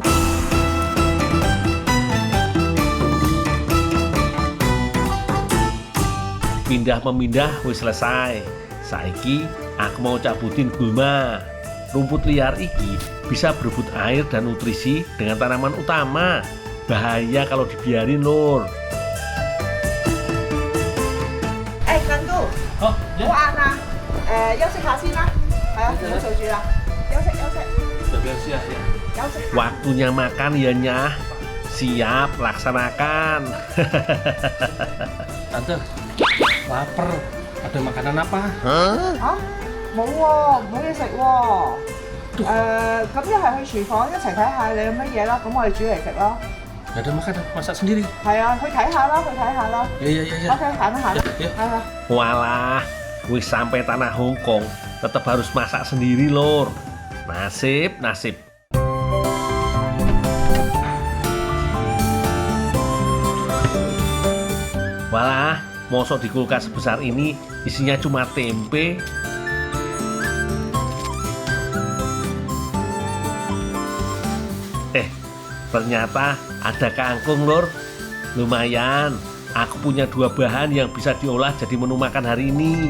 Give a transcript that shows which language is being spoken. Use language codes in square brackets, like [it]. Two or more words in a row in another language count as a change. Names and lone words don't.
[id] Pindah-memindah wis selesai. Saiki aku mau cabutin gulma. Rumput liar iki bisa berebut air dan nutrisi dengan tanaman utama. Bahaya kalau dibiarin lur. [yue] 誒，近都， [id] Oh, [yue] 好晏啦，休息下先啦，係啊，唔好做住啦，休息休息休息。 [id] Waktunya makan ya Nyah. Siap, laksanakan. Tante, lapar. Ada makanan apa? [yue] 嚇，冇喎，冇嘢食喎。咁一係去廚房一齊睇下你有乜嘢啦，咁我哋煮嚟食咯。 [id] Gak ada makanan, masak sendiri. [yue] 係啊，去睇下咯，去睇下咯。 [id] Ya. [yue] OK，行啦行啦， [id] Ya. [yue] 係啊。 [id] Walah, wis sampai tanah Hong Kong, tetap harus masak sendiri lur. Nasib. Walah, mosok di kulkas sebesar ini isinya cuma tempe. Ternyata ada kangkung lur. Lumayan, aku punya 2 bahan yang bisa diolah jadi menu makan hari ini.